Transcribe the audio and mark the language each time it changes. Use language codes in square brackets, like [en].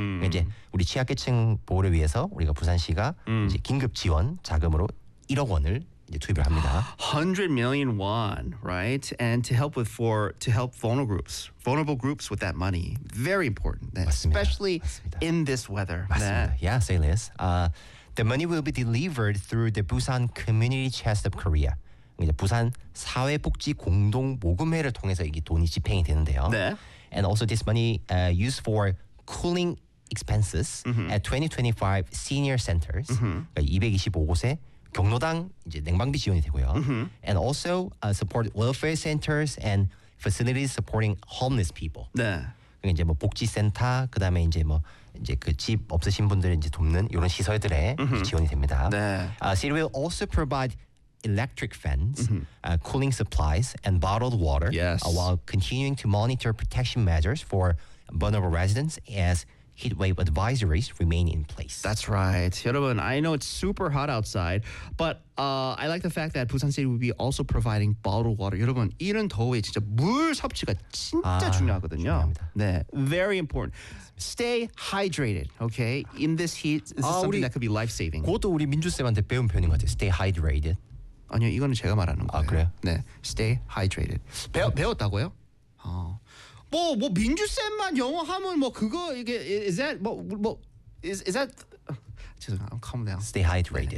[ko] 이제 우리 취약계층 보호를 위해서 우리가 부산시가 이제 긴급 지원 자금으로 1억 원을 이제 투입을 합니다. [en] 100 million won, right? And to help with for to help vulnerable groups with that money. Very important. That, [ko] 맞습니다. [en] Especially [ko] 맞습니다. [en] In this weather. [ko] 맞습니다. [en] That. Yeah, say this. The money will be delivered through the Busan Community Chest of Korea. [ko] 이제 부산 사회복지 공동 모금회를 통해서 이게 돈이 집행이 되는데요. 네. [en] And also this money used for cooling expenses mm-hmm. at 2025 senior centers. Mm-hmm. [ko] 그러니까 225곳에 경로당 이제 냉방비 지원이 되고요. Mm-hmm. [en] And also support welfare centers and facilities supporting homeless people. [ko] 네. 그러니까 이제 뭐 복지센터 그다음에 이제 뭐 이제 그 집 없으신 분들을 이제 돕는 이런 시설들에 mm-hmm. 지원이 됩니다. 네. [en] City will also provide electric fans, mm-hmm. Cooling supplies, and bottled water yes. While continuing to monitor protection measures for vulnerable residents as heatwave advisories remain in place. That's right. 여러분, I know it's super hot outside, but I like the fact that Busan City will be also providing bottled water. [ko] 여러분, 이런 더위에 진짜 물 섭취가 진짜 중요하거든요. 중요합니다. [en] 네, very important. Stay hydrated, okay? In this heat, this is something that could be life-saving. [ko] 그것도 우리 민주쌤한테 배운 표현인 것 같아요. [en] Stay hydrated. [ko] 아니요, 이거는 제가 말하는 거예요. 아, 그래요? 네, [en] stay hydrated. [ko] 배웠다고요? 어. 뭐 민주 쌤만 영어 하면 뭐 그거 이게 is that 뭐 is that 죄송합니다. [en] I'm calm down. Stay hydrated.